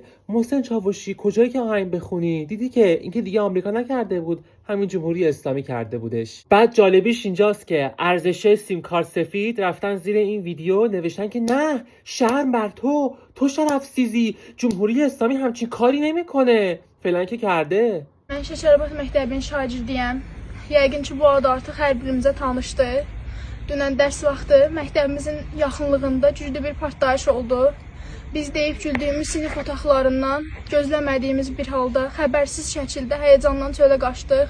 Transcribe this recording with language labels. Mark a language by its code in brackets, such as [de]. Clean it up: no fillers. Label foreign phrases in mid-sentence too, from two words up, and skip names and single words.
[fa] محسن چاوشی کجایی که آهنگ بخونی دیدی که اینکه دیگه آمریکا نکرده بود، همین جمهوری اسلامی کرده بودش. بعد جالبیش اینجاست که ارزش سیم کارت سفید رفتن زیر این ویدیو نوشتن که نه، شرم بر تو شرف سیزی، جمهوری اسلامی همچین کاری نمیکنه فلان که کرده. [az] Mən Şəşərabad məktəbinin şagirdiyəm. Yəqin ki, bu adı artıq hər birimizə tanışdır. Dünən dərs vaxtı məktəbimizin yaxınlığında güclü bir partlayış oldu. Biz deyib güldüyümüz sinif otaqlarından gözləmədiyimiz bir halda xəbərsiz şəkildə həyəcandan çölə qaçdıq.